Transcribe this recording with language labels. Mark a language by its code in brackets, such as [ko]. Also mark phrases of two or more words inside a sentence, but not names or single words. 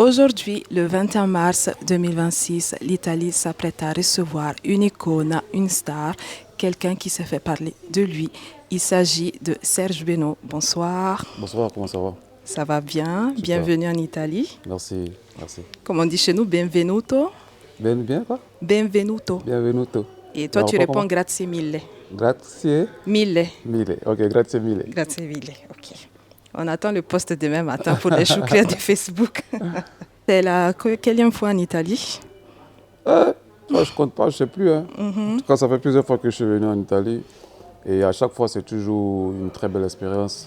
[fr] Aujourd'hui, le 21 mars 2026, l'Italie s'apprête à recevoir une icône, une star, quelqu'un qui se fait parler de lui. Il s'agit de Serge Beno. Bonsoir. Bonsoir, comment ça va? Ça va bien? Super. Bienvenue en Italie. Merci, merci. Comme on dit chez nous, benvenuto. Bien quoi? Benvenuto. Bienvenuto. Et toi, Alors, tu pas réponds comment? [it] grazie mille. Grazie Mille. mille. Ok, grazie mille. Grazie mille. [fr] OK. On attend le post demain matin pour les chouclés de Facebook. C'est la quelle fois en Italie? Moi, je compte pas, je sais plus. Hein. En tout cas, ça fait plusieurs fois que je suis venu en Italie. Et à chaque fois, c'est toujours une très belle expérience.